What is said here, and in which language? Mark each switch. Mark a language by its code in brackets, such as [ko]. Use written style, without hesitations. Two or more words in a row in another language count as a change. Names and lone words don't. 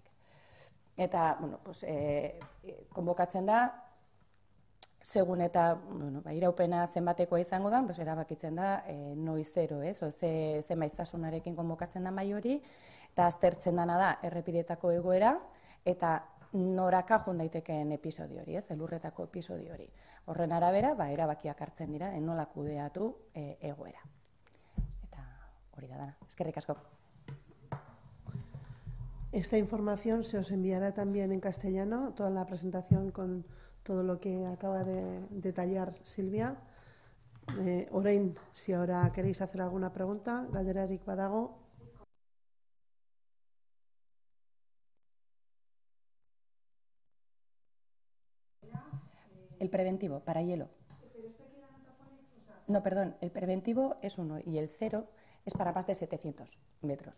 [eu] Eta, konbokatzen da, segun eta iraupena zenbatekoa izango da, erabakitzen da noizero, ze maiztasunarekin konbokatzen da mai hori, eta aztertzen dana da errepideetako egoera, eta noraka joan daitekeen episodio hori, elurretako episodio hori. Horren arabera, erabakiak hartzen dira, nola kudeatu egoera. Eta hori da dana. Eskerrik asko. [es] Esta información se os enviará también en castellano, toda la presentación con todo lo que acaba de detallar Silvia. Orain, si ahora queréis hacer alguna pregunta, [eu] galderarik badago. [es] El preventivo, para hielo. No, perdón, el preventivo es 1 y el 0 es para más de 700 metros.